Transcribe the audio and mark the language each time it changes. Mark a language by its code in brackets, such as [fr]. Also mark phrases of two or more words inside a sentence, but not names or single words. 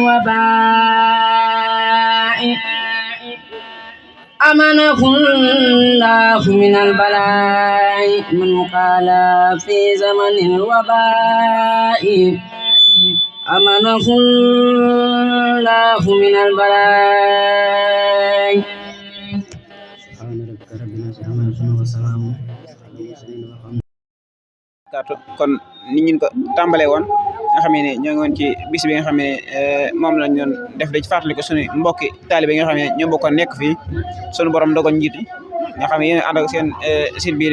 [ar] الوباء أمنه الله من البلاء من قال في زمن الوباء أمنه الله من البلاء [wo] kon ni ñu ko tàmbalee woon nga xam ne ñoo ngi woon ci bis bi nga xam ne moom lañ doon def da ci fàttali ko suñu mbokki taalibe nga xam ne ñoo bokkoon nekk fii suñu borom dogoon njiit nga xam ne yéen ànd ak seen site bii di